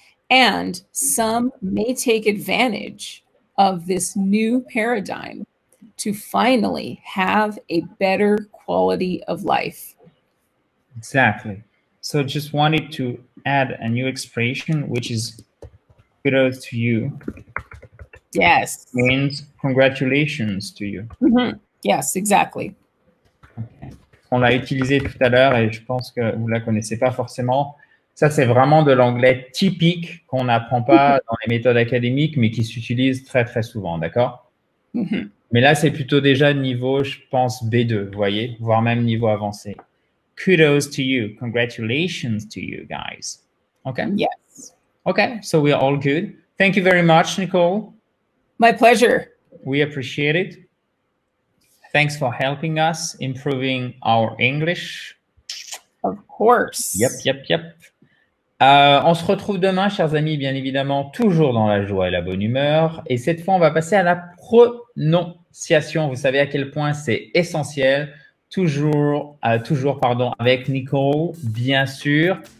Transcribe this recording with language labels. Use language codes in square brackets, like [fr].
[en] And some may take advantage of this new paradigm to finally have a better quality of life. Exactly. So just wanted to add a new expression, which is kudos to you. Yes. Means congratulations to you. Yes, exactly. Okay. [fr] On l'a utilisé tout à l'heure et je pense que vous ne la connaissez pas forcément. Ça, c'est vraiment de l'anglais typique qu'on n'apprend pas dans les méthodes académiques, mais qui s'utilise très, très souvent, d'accord? Mais là, c'est plutôt déjà niveau, je pense, B2, vous voyez, voire même niveau avancé. [en] Kudos to you. Congratulations to you, guys. Okay? Yes. Okay, so we are all good. Thank you very much, Nicole. My pleasure. We appreciate it. Thanks for helping us improving our English. Of course. Yep. [fr] On se retrouve demain, chers amis, bien évidemment, toujours dans la joie et la bonne humeur. Et cette fois, on va passer à la prononciation. Vous savez à quel point c'est essentiel. Toujours, avec Nicole, bien sûr.